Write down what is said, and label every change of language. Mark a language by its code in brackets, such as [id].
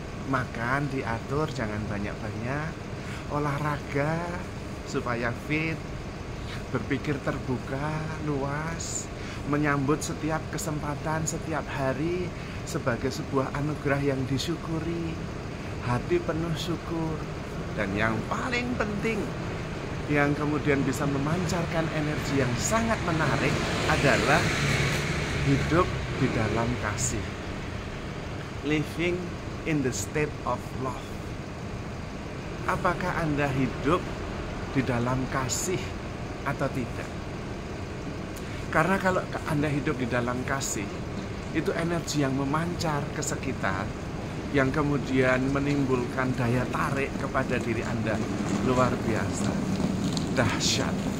[id] Makan diatur, jangan banyak-banyak. Olahraga supaya fit, berpikir terbuka, luas, menyambut setiap kesempatan, setiap hari sebagai sebuah anugerah yang disyukuri, hati penuh syukur. Dan yang paling penting, yang kemudian bisa memancarkan energi yang sangat menarik adalah hidup di dalam kasih. [en] Living in the state of love. [id] Apakah Anda hidup di dalam kasih atau tidak? Karena kalau Anda hidup di dalam kasih, itu energi yang memancar ke sekitar, yang kemudian menimbulkan daya tarik kepada diri Anda luar biasa. Dahsyat.